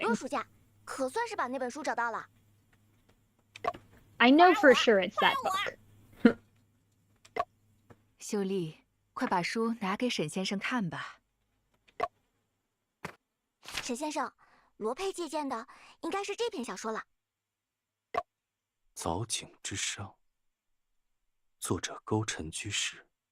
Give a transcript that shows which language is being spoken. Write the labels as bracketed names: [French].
[Chinese] 多书架，可算是把那本书找到了。 [English] I know for sure it's that book. [Chinese] 秀丽，快把书拿给沈先生看吧。沈先生，罗佩借鉴的应该是这篇小说了。藻井之殇，作者勾陈居士。